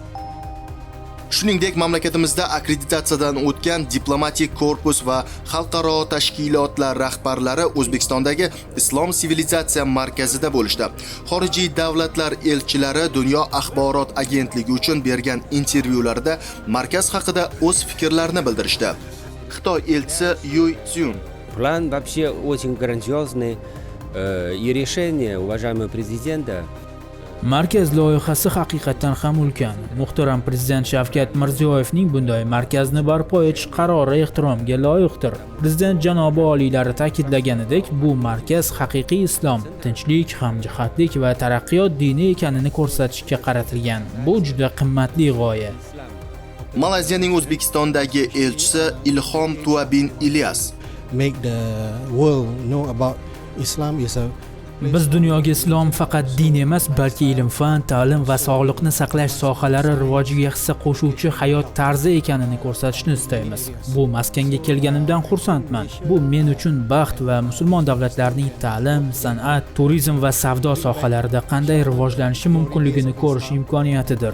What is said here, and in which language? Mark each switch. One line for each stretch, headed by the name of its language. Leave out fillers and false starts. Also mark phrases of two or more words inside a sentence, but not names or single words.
Uzbek: Shuningdek, mamlakatimizda akkreditatsiyadan o'tgan diplomatik korpus va xalqaro tashkilotlar rahbarlari O'zbekistondagi Islom sivilizatsiya markazida bo'lishdi. Xorijiy davlatlar elchilari Dunyo axborot agentligi uchun bergan intervyularida markaz haqida o'z fikrlarini bildirishdi. Xitoy elchisi Yu Цзюн:
Russian: План вообще очень грандиозный, и решение уважаемого президента.
Uzbek: Markaz loyihasi haqiqatan ham ulkan. Muhtaram prezident Shavkat Mirziyoyevning bunday markazni barpo etish qarori ehtiromga loyiqdir. Prezident janobi oliylari ta'kidlaganidek, bu markaz haqiqiy islom, tinchlik, hamjihatlik va taraqqiyot dini ekanini ko'rsatishga qaratilgan. Bu juda qimmatli g'oya. Malayziyaning O'zbekistondagi elchisi Ilhom Tuabin Ilyas:
English: make the world know about Islam is a
Uzbek: Biz dunyoga islom faqat din emas, balki ilm, fan, ta'lim va sog'liqni saqlash sohalari rivojiga hissa qo'shuvchi hayot tarzi ekanini ko'rsatishni istaymiz. Bu maskanga kelganimdan xursandman. Bu men uchun baxt va musulmon davlatlarning ta'lim, san'at, turizm va savdo sohalarida qanday rivojlanishi mumkinligini ko'rish imkoniyatidir.